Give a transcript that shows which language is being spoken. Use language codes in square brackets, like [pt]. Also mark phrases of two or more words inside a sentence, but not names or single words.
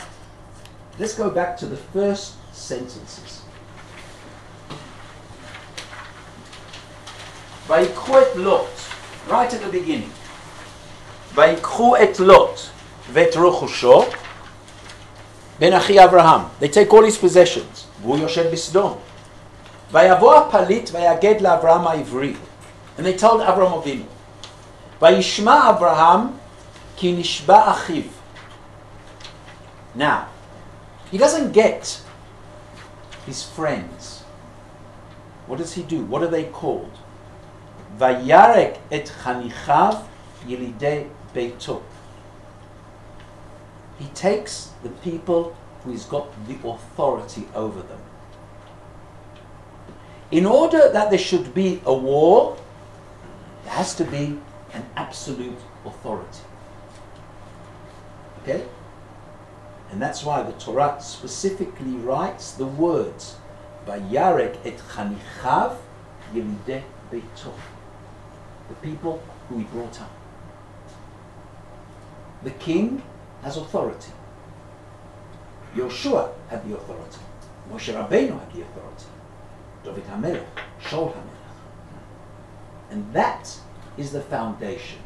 [en] Let's go back to the first sentences. [he] ויקחו את לוט, [en] right at the beginning. [he] ויקחו את לוט ואת רכשו בן אחי אברם. [en] They take all his possessions. [he] והוא ישב בסדום. ויבא הפליט ויגד לאברם העברי. [en] And they told [he] אברהם אבינו, וישמע אברם כי נשבה אחיו. [en] Now, He doesn't get his friends. What does he do? What are they called? [he] וירק את חניכיו ילידי ביתו. [en] He takes the people who he's got the authority over them. In order that there should be a war, there has to be an absolute authority. Okay? And that's why the Torah specifically writes the words [he] וירק את חניכיו ילידי ביתו. [en] The people who he brought up. The king has authority. Yoshua had the authority. Moshe Rabbeinu had the authority. David HaMelech, Shaul HaMelech. And that is the foundation.